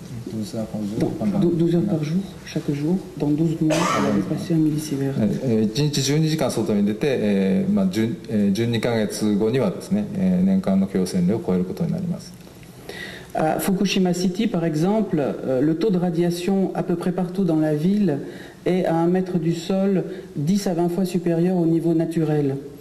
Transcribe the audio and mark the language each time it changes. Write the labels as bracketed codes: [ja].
[fr] 12 heures par jour, chaque jour, dans 12 mois, elle va dépasser 1 millisievert. [ja] 1日12時間外に出て、12ヶ月後にはですね、年間の許容線量を超えることになります。 [fr] À Fukushima City, par exemple, le taux de radiation à peu près partout dans la ville est à 1 mètre du sol 10 à 20 fois supérieur au niveau naturel.